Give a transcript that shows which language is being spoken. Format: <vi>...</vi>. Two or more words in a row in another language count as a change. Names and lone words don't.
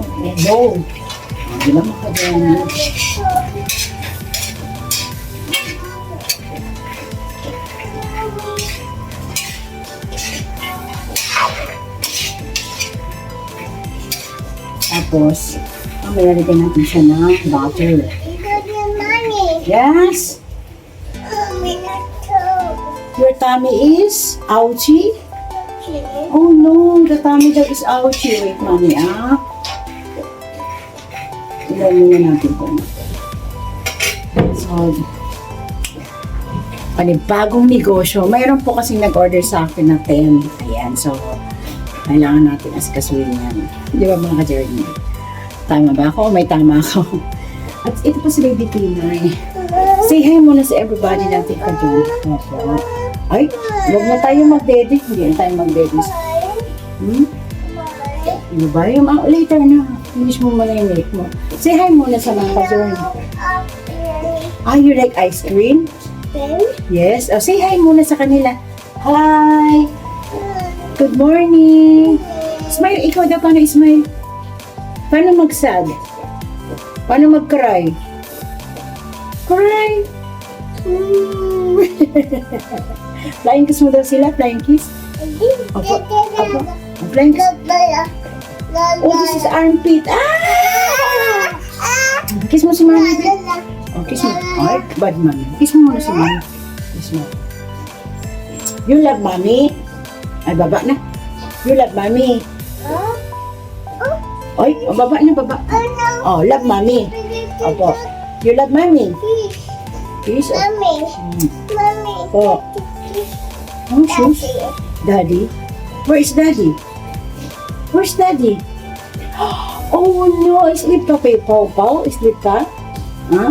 <tl>Hello. Hindi lang makagana. Tapos, malalagyan natin siya ng butter.</tl> <en>Yes? Your tummy is ouchie? Oh no, the tummy daw is ouchie. Wait, mommy,</en> <tl>Ilan muna natin po. So, panibagong negosyo. Mayroon po kasing nag-order sa akin na 10. Ayan, so, kailangan natin askasuin yan. Di ba mga ka-journey? Tama ba ako? May tama ako. At ito po si Baby Tinay.</tl> <en>Say hi</en> <tl>muna sa everybody natin ka-journey. Ay, huwag na tayo mag-dedit. Hindi na tayo mag-dedit. Ano ba yung later na? Finish mo muna yung make mo.</tl> <en>Say hi</en> <tl>muna sa mga ka-journey.</tl> <en>You like ice cream? Yes. Say hi</en> <tl>muna sa kanila.</tl> <en>Hi! Good morning!</en> <tl>Smile, ikaw daw paano smile? Paano mag-sad? Paano mag-cry?</tl> <en>Cry! Flying kiss</en> <tl>mo daw sila?</tl> <en>Flying kiss?</en> <tl>Opo. Opo.</tl> <en>Flying kiss. Oh, this is armpit.</en> <tl>Kiss mo si mami. Oh, kiss mo. Ay, bad mami. Kiss mo muna si mami. Kiss mo.</tl> <en>You love mommy?</en> <tl>Ay, baba na.</tl> <en>You love mommy.</en> <tl>Ay, baba na, baba.</tl> <en>Oh, love mommy. Opo. You love mommy? Kiss. Mommy. Oh. Oh, shoes. Daddy? Where is daddy? Where's daddy? Oh no,</en> <tl>sleep ka pa yung Pau-Pau? Sleep ka? Huh?</tl>